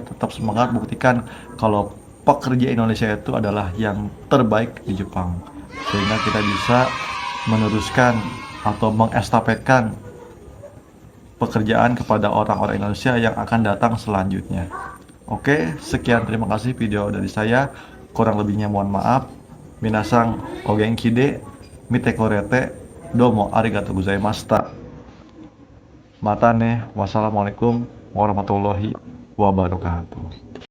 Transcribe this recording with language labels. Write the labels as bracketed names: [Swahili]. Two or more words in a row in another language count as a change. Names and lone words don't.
[Indonesian] Tetap semangat, buktikan kalau pekerja Indonesia itu adalah yang terbaik di Jepang, sehingga kita bisa meneruskan atau mengestafetkan pekerjaan kepada orang-orang Indonesia yang akan datang selanjutnya. Oke, sekian, terima kasih video dari saya. Kurang lebihnya mohon maaf. [Japanese] みなさんお元気で見てくれて. どうもありがとうございました. またね. [Arabic] والسلام عليكم ورحمة الله وبركاته.